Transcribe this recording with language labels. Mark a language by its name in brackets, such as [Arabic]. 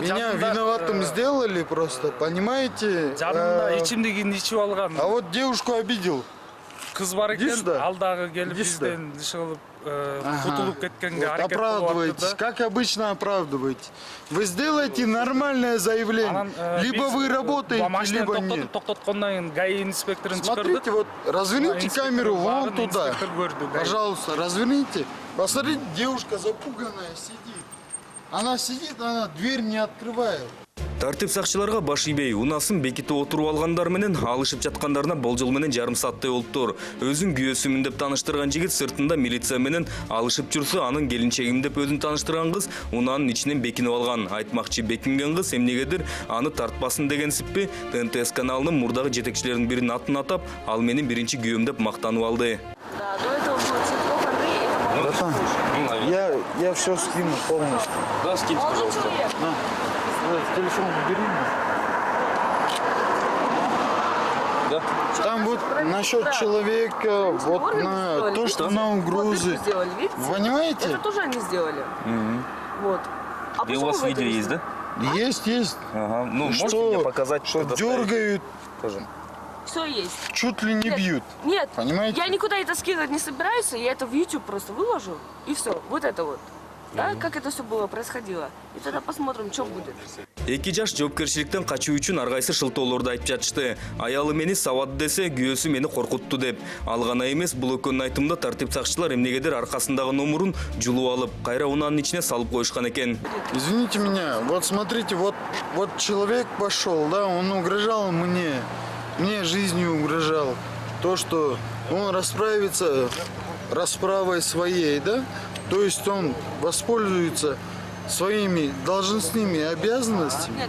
[Russian] меня виноватым сделали просто, понимаете? [Kyrgyz] Жанында ичимдигин ичип алган. [Russian] А вот девушку обидел. [Kyrgyz] Кыз бар экен, ал дагы келип бизден дышылып кутулуп кеткенге аракет кылып [Russian] оправдываетесь, как обычно оправдываетесь. Вы сделаете нормальное заявление, либо вы работаете, либо нет. [Kyrgyz] Токтоткондон кийин ГАИ инспекторун чыгырдык. [Russian] Смотрите, вот разверните камеру вон туда, пожалуйста, разверните. Посмотрите, девушка запуганная сидит. Она сидит, она дверь не открывает. [Kyrgyz] Тартип сакчыларга баш ийбей, унасын бекитип отуруп алгандар менен алышып жаткандарына болжол менен жарым сааттай болуптур. Өзүн күйөөсүмүн деп тааныштырган жигит сыртында милиция менен алышып жүрсө, анын келинчегим деп өзүн тааныштырган кыз унаанын ичинен бекинип алган. Айтмакчы, бекинген кыз эмнегедир аны тартпасын дегенсиппи, ТНТС каналынын мурдагы жетекчилеринин биринин атын атап, ал менин биринчи күйөөм деп мактанып алды. [Russian] Я все скину полностью. Да, скиньте, пожалуйста. Телефон убери. Да. Там вот насчет человека, вот на то, что на угрозы. Понимаете? Это тоже они сделали. Вот. И у вас видео есть, да? Есть. Ага. Ну, что, можете мне показать, что дергают. Тоже. Все есть. Чуть ли не бьют. Нет, Понимаете? я никуда это скидывать не собираюсь, я это в YouTube просто выложу, и все. Вот это вот. Да, как это все было, происходило. И тогда посмотрим, что будет. [Kyrgyz] Эки жаш жоопкерчиликтен качуу үчүн ар кайсы шылтоолорду айтып жатышты. Аялы мени сабады десе, күйөөсү мени коркутту деп. Ал гана эмес, бул экөөнүн айтымында тартип сакчылар эмнегедир аркасындагы номурун жулуп алып, кайра унаанын ичине салып коюшкан экен. [Russian] Извините меня, вот смотрите, вот человек пошел, да, он угрожал мне жизнью угрожал. То, что он расправится расправой своей, да, то есть он воспользуется своими должностными обязанностями.